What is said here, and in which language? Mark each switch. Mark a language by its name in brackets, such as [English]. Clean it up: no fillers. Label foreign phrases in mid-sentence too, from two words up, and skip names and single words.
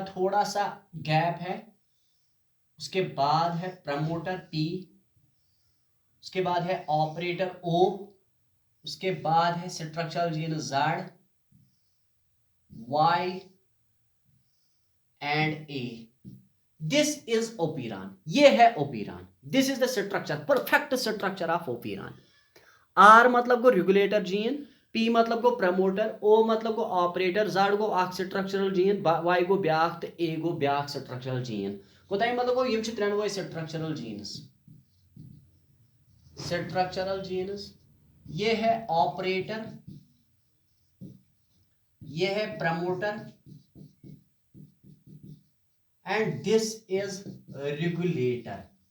[Hindi] थोड़ा सा गैप है, उसके बाद है प्रमोटर पी, उसके बाद है ऑपरेटर ओ, उसके बाद है [English] structural gene Z, Y and A. this is operon, [Hindi] ये है ओपेरान। [English] this is the structure, perfect structure of operon. [Kashmiri] आर मतलब को [English] regulator gene, [Kashmiri] पी मतलब को प्रमोटर, ओ मतलब को ऑपरेटर, जेड गो अख [English] structural gene, [Kashmiri] वाई गो ब्याख तो ए गो ब्याख [English] structural gene. [Kashmiri] कोताई मतलब को यम त्रेनवे [English] structural genes. structural genes, [Hindi] ये है ऑपरेटर, ये है प्रमोटर [English] and this is regulator.